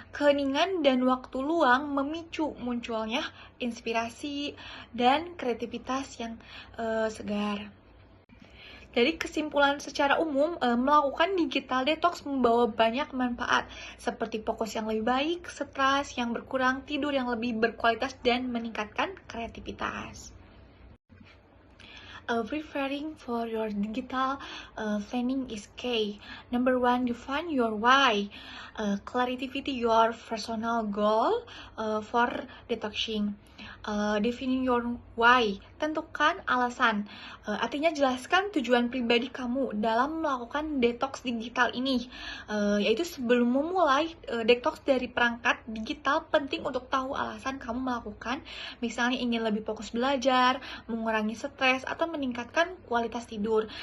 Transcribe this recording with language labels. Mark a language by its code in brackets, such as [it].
[id] Keheningan dan waktu luang memicu munculnya inspirasi dan kreativitas yang segar. Dari kesimpulan secara umum, melakukan digital detox membawa banyak manfaat, seperti fokus yang lebih baik, stres yang berkurang, tidur yang lebih berkualitas, dan meningkatkan kreativitas. [en] Preparing for your digital planning is key. Number 1, define your why. Clarify your personal goal for detoxing. Defining your why [id] tentukan alasan. Artinya jelaskan tujuan pribadi kamu dalam melakukan detox digital ini. Yaitu sebelum memulai detox dari perangkat digital, penting untuk tahu alasan kamu melakukan. Misalnya ingin lebih fokus belajar, mengurangi stres, atau meningkatkan kualitas tidur.